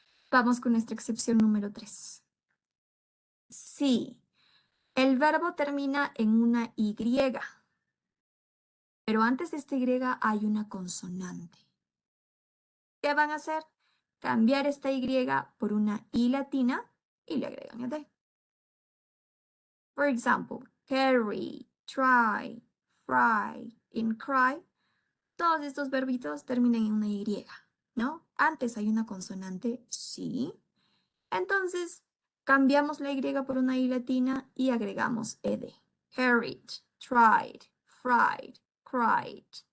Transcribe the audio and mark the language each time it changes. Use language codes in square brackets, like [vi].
[es] Vamos con nuestra excepción número 3. Sí, el verbo termina en una Y, pero antes de esta Y hay una consonante. ¿Qué van a hacer? Cambiar esta Y por una I latina y le agregan la D. [en] For example, carry, try, fry, and cry. [es] Todos estos verbitos terminan en una Y, ¿no? Antes hay una consonante, sí. Entonces, cambiamos la Y por una I latina y agregamos ed. [en] Carried, tried, fried, cried.